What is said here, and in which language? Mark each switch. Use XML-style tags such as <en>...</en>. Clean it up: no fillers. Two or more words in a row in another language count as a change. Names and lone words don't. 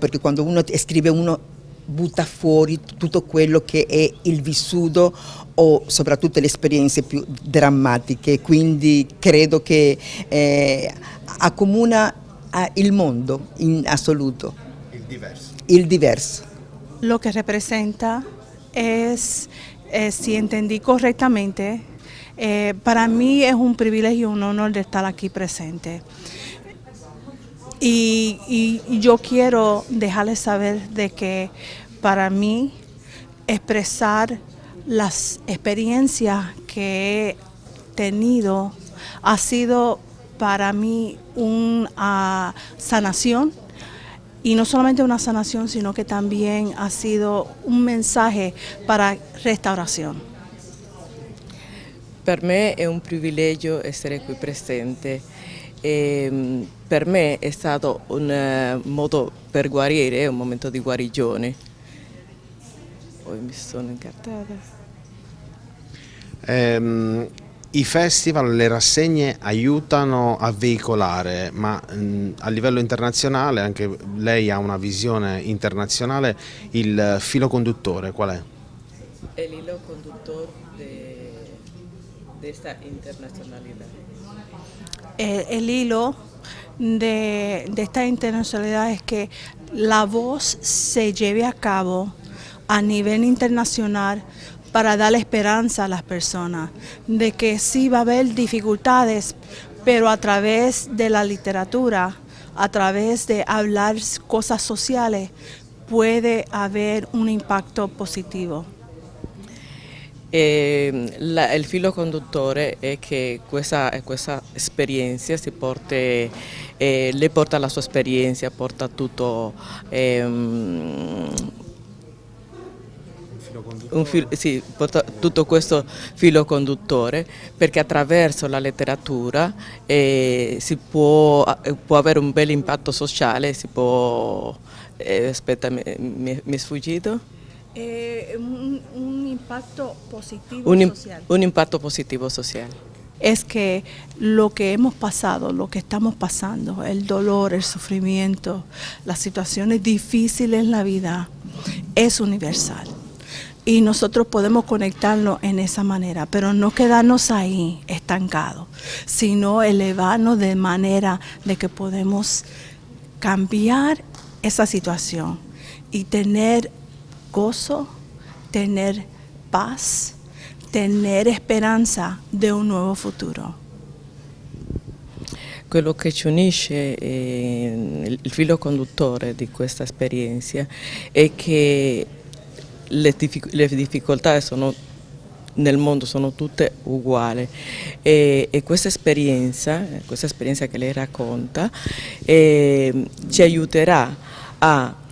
<it>Perché quando uno scrive uno butta fuori tutto quello che è il vissuto, o soprattutto le esperienze più drammatiche, quindi credo che accomuna il mondo in assoluto. Il diverso. Il diverso.</it> <es>Lo que representa es, si entendí correctamente, para mí es un privilegio y un honor de estar aquí presente. Y yo quiero dejarles saber de que para mí expresar las experiencias que he tenido ha sido para mí una sanación, y no solamente una sanación, sino que también ha sido un mensaje para restaurazione.</es> <it>Per me è un privilegio essere qui presente. Per me è stato un modo per guarire, è un momento di guarigione. Poi mi sono incartata. I festival, le rassegne aiutano a veicolare, ma a livello internazionale, anche lei ha una visione internazionale, il filo conduttore qual è?</it> <es>El hilo conductor de esta internacionalidad. El hilo de esta internacionalidad es que la voz se lleve a cabo a nivel internacional para dar esperanza a las personas de que sí va a haber dificultades, pero a través de la literatura, a través de hablar cosas sociales, puede haber un impacto positivo.</es> <it>Il filo conduttore è che questa esperienza lei porta la sua esperienza, porta tutto porta tutto questo filo conduttore, perché attraverso la letteratura si può avere un bel impatto sociale, si può... aspetta, mi è sfuggito?</it> <es>Un impacto positivo social.</es> <it>Un impatto positivo social.</it> <es>Es que lo que hemos pasado, lo que estamos pasando, el dolor, el sufrimiento, las situaciones difíciles en la vida, es universal. Y nosotros podemos conectarnos en esa manera, pero no quedarnos ahí estancados, sino elevarnos de manera de que podemos cambiar esa situación y tener gozo, tener paz, tener esperanza de un nuovo futuro.</es> <it>Quello che ci unisce, il filo conduttore di questa esperienza, è che le difficoltà nel mondo sono tutte uguali e questa esperienza che lei racconta ci aiuterà a</it>